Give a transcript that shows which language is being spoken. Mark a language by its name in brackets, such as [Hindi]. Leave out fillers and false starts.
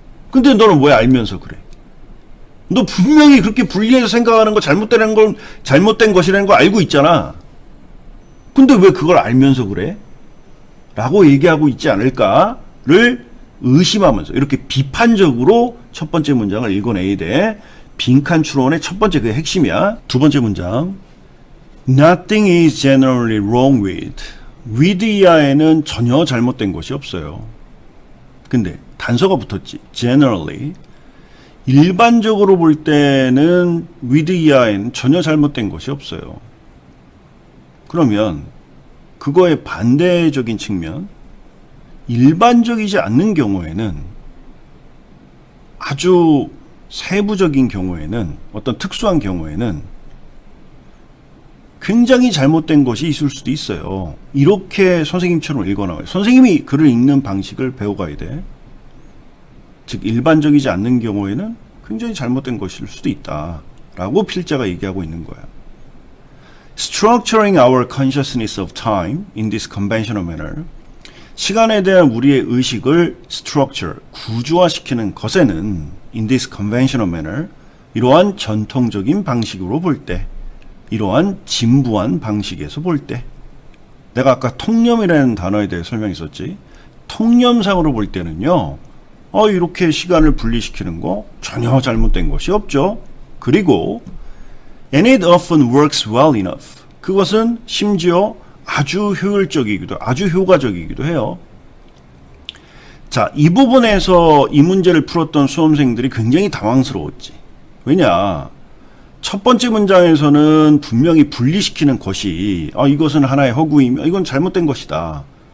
[Korean] 근데 너는 왜 알면서 그래? 너 분명히 그렇게 분리해서 생각하는 거 잘못된 것이라는 거 알고 있잖아. 근데 왜 그걸 알면서 그래? 라고 얘기하고 있지 않을까를 의심하면서 이렇게 비판적으로 첫 번째 문장을 읽어내야 돼. 빈칸 추론의 첫 번째 그 핵심이야. 두 번째 문장. [English] Nothing is generally wrong with. [Korean] with 이하에는 전혀 잘못된 것이 없어요. 근데 단서가 붙었지. generally. 일반적으로 볼 때는 with 이하에는 전혀 잘못된 것이 없어요. 그러면 그거의 반대적인 측면, 일반적이지 않는 경우에는 아주 세부적인 경우에는 어떤 특수한 경우에는 굉장히 잘못된 것이 있을 수도 있어요. 이렇게 선생님처럼 읽어나와요. 선생님이 글을 읽는 방식을 배워가야 돼. 즉 일반적이지 않는 경우에는 굉장히 잘못된 것일 수도 있다 라고 필자가 얘기하고 있는 거야. [English] Structuring our consciousness of time in this conventional manner. [Korean] 시간에 대한 우리의 의식을 structure, 구조화시키는 것에는 [English] in this conventional manner, [Korean] 이러한 전통적인 방식으로 볼 때, 이러한 진부한 방식에서 볼 때, 내가 아까 통념이라는 단어에 대해 설명했었지. 통념상으로 볼 때는요, 이렇게 시간을 분리시키는 거 전혀 잘못된 것이 없죠. 그리고 [English] and it often works well enough. [Korean] 그것은 심지어 아주 효율적이기도, 아주 효과적이기도 해요. 자, 이 부분에서 이 문제를 풀었던 수험생들이 굉장히 당황스러웠지. 왜냐? 첫 번째 문장에서는 분명히 분리시키는 것이 이것은 하나의 허구이며 이건 잘못된 것이다.